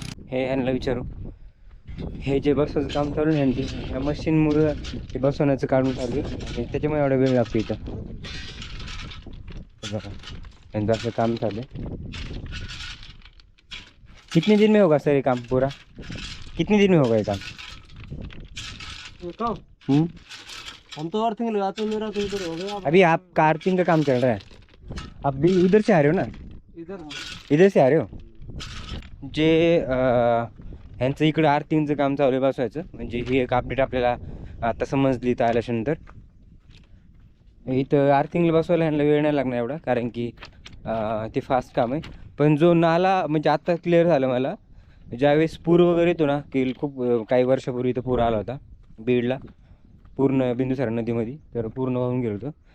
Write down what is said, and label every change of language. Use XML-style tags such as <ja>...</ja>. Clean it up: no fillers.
<mr>हे यांना विचारू. हे जे बसवायचं काम चालू आहे यांची, ह्या मशीनमुळं ते बसवण्याचं काढून चालू आहे आणि त्याच्यामुळे एवढा वेळ लागतो इथं. हे बघा यांचं असं काम चालू आहे.</mr> <hi>कितने दिन में होगा सर ये काम पूरा? कितने दिन में होगा ये काम? काम हम्म? हम तो अर्थिंग लगाते हैं, मेरा तो इधर हो गया। अभी आपका अर्थिंग का काम चल रहा है, आप भी उधर से आ रहे हो ना? इधर इधर से आ रहे हो?</hi> <mr>जे ह्यांचं इकडं आर्थिंगचं काम चालू आहे बसवायचं, म्हणजे ही एक अपडेट आपल्याला आता समजली इथं आल्याच्यानंतर. इथं आर्थिंगला बसवायला ह्यांना वेळ नाही लागणार एवढा, कारण की ते फास्ट काम आहे. पण जो नाला म्हणजे आत्ता क्लिअर झालं मला, ज्यावेळेस पूर वगैरे येतो ना, की खूप काही वर्षापूर्वी इथं पूर आला होता बीडला, पूर्ण बिंदुसार नदीमध्ये, तर पूर्ण वाहून गेलो होतं.</mr>